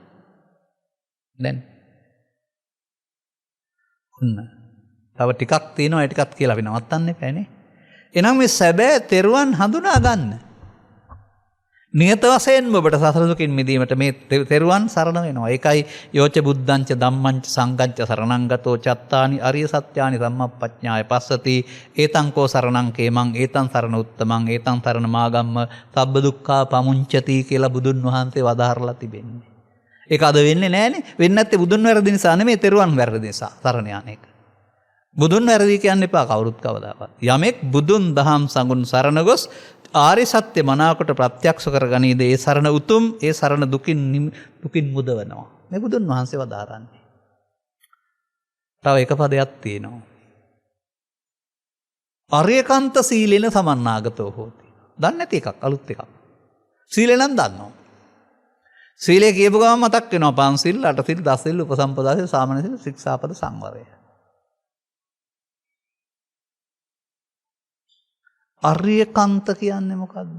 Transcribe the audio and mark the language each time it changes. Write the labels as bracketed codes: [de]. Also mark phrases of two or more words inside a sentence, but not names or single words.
[si] දැන් තව ටිකක් තියෙනවා. ඒ ටිකත් කියලා අපි නවත්තන්න එපා නේ. එහෙනම් මේ සැබෑ තෙරුවන් හඳුනා ගන්න. නියත වශයෙන්ම ඔබට සසර දුකින් මිදීමට මේ තෙරුවන් සරණ වෙනවා. [pi] ඒකයි යෝච බුද්ධංච ධම්මංච සංඝංච සරණං ගතෝ චත්තානි අරිය සත්‍යානි ධම්මප්පඤ්ඤාය පස්සති ඒතං කෝ සරණං කේමං ඒතං සරණ උත්තමං ඒතං සරණ මාගම්ම සබ්බ දුක්ඛා පමුංචති [si] කියලා බුදුන් වහන්සේ වදාරලා තිබෙන්නේ. ඒක අද වෙන්නේ නැහනේ. වෙන්නේ නැත්තේ බුදුන් වැරදි නිසා නෙමෙයි තෙරුවන් වැරදි නිසා සරණ යන එක. බුදුන් වැරදි කියන්න එපා කවුරුත් කවදාවත්. යමෙක් බුදුන් දහම් සංගුණ සරණ ගොස් ආර්ය සත්‍ය මනාවකට ප්‍රත්‍යක්ෂ කරගනීද ඒ සරණ උතුම් ඒ සරණ දුකින් මුදවනවා. මේ බුදුන් වහන්සේ වදාරන්නේ. තව එක පදයක් තියෙනවා. [pi] අරියකාන්ත සීලෙන සමන්නාගතෝ හෝති. [si] දන්නේ නැති එකක් අලුත් එකක්. සීලෙ නම් දන්නවා. සීලය කියපු ගමන් මතක් වෙනවා පංචශීල, අටසිල්, දසසිල්, උපසම්පදා සීල, සාමණේර සීල, ශික්ෂාපද සංවරය. අරියකාන්ත කියන්නේ මොකද්ද?